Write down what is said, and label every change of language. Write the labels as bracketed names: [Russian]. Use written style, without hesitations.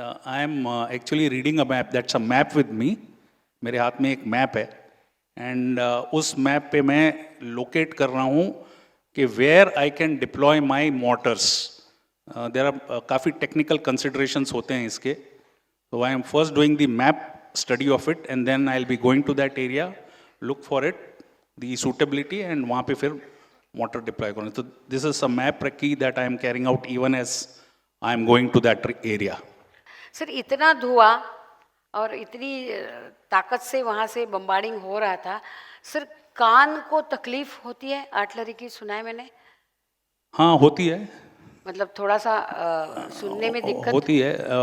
[English] I am actually reading a map, that's a map with me. [Hindi] मेरे हाथ में एक मैप है एंड उस मैप पे मैं लोकेट कर रहा हूँ कि [English] Where I can deploy my motors. [Hindi] There are काफ़ी टेक्निकल कंसिडरेशंस होते हैं इसके. [English] So I am first doing the map study of it and then I'll be going to that area, look for it, the suitability and [Hindi] वहाँ पे फिर motor deploy करूँगा. [English] So this is a map recce that I am carrying out even as I am going to that area. [Hindi] Sir इतना धुआं और इतनी ताकत से वहाँ से बम्बार्डिंग हो रहा था, सर कान को तकलीफ होती है आर्टिलरी की, सुना है मैंने. हाँ होती है. मतलब थोड़ा सा सुनने में दिक्कत होती है.